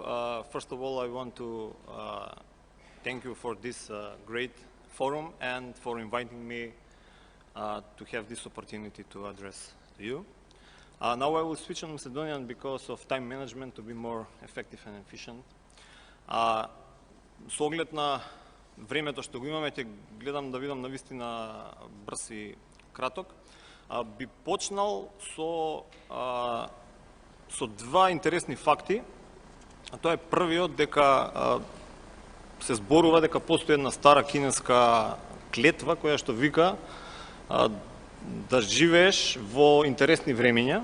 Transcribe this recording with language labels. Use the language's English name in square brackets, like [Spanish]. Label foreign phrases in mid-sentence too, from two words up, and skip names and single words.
[English] First of all, I want to thank you for this great forum and for inviting me to have this opportunity to address you. Now I will switch on Macedonian because of time management to be more effective and efficient. [Macedonian] С оглед на времето што го имаме, ќе гледам да видам навистина брз и краток. Би почнал со два интересни факти. А тоа е првиот дека се зборува дека постои една стара кинеска клетва која што вика да живееш во интересни времења.